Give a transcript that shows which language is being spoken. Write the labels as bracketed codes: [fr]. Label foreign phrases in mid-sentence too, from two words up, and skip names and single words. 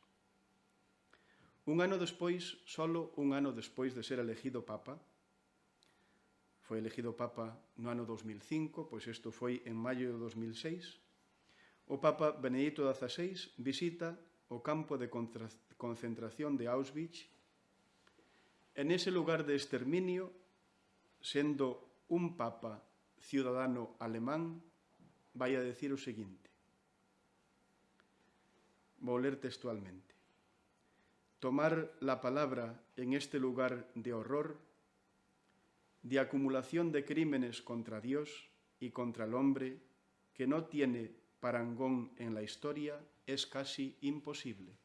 [gl] Un ano despois, solo un ano despois de ser elegido Papa, foi elegido Papa no ano 2005, pois isto foi en maio de 2006, o Papa Benedito XVI visita o campo de concentración de Auschwitz e nese lugar de exterminio, sendo un Papa ciudadano alemán, vai a decir o seguinte. Vou ler textualmente. [es] Tomar la palabra en este lugar de horror, de acumulación de crímenes contra Dios y contra el hombre que no tiene parangón en la historia, es casi imposible.